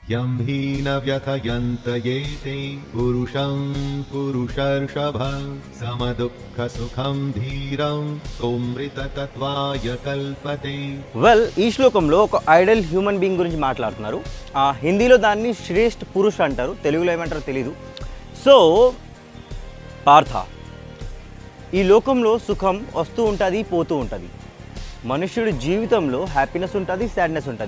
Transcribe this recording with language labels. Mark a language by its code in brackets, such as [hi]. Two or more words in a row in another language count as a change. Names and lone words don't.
[sa] यं हि न व्यथयन्त ये ते पुरुषं पुरुषर्षभ समदुःखसुखं धीरं सोमृततत्त्वाय कल्पते. [te] వెల్, ఈ శ్లోకంలో ఒక [en] ideal human being [te] గురించి మాట్లాడుతున్నారు. హిందీలో దాన్ని [hi] श्रेष्ठ पुरुष [te] అంటారు, తెలుగులో ఏమంటారో తెలీదు. సో పార్థ, ఈ లోకంలో సుఖం వస్తూ ఉంటుంది, పోతూ ఉంటుంది. మనుష్యుడి జీవితంలో హ్యాపీనెస్ ఉంటుంది, సాడ్నెస్ ఉంటుంది.